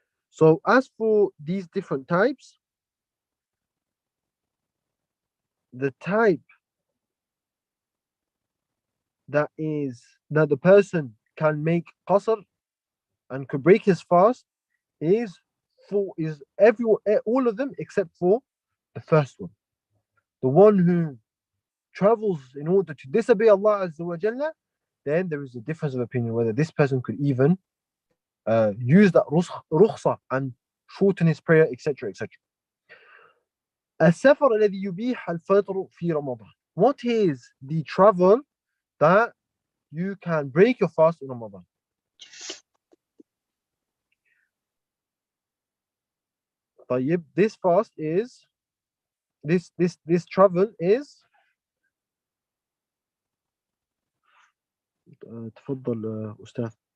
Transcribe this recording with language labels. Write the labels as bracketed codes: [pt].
[en] So as for these different types, the type that the person can make qasr and could break his fast is all of them except for the first one. The one who travels in order to disobey Allah Azza wa Jalla, then there is a difference of opinion whether this person could even use that rukhsa and shorten his prayer, etc. etc. [ar] السفر الذي يبيح الفطر في رمضان. [en] What is the travel that you can break your fast in Ramadan? طيب, this fast is this travel is [ar] تفضل أستاذ.